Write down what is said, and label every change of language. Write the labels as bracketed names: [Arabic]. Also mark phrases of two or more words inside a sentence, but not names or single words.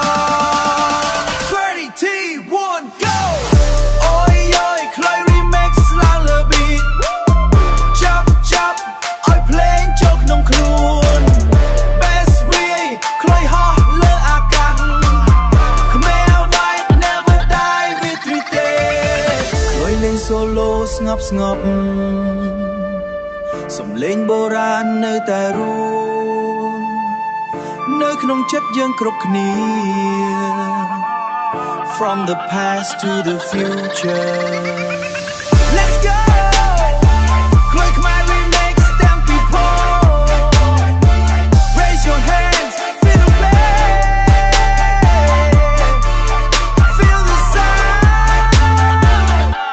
[Khmer] 30 T1 go អូយខ្លុយ remix ឡើងលើ beat ចាប់ឲ្យភ្លេងចូលក្នុងខ្លួន [English] Best way [Khmer] ខ្លុយហោះលើអាកាស [English] Khmer vibe never die with retake [Khmer] ខ្លុយលេង solo ស្ងប់ សំលេងបុរាណនៅតែរួមនៅក្នុងចិត្តយើងគ្រប់គ្នា [English] From the past to the future Let's go [Khmer] ខ្លុយខ្មែរ [English] remix them people Raise your hands feel the bass Feel the sound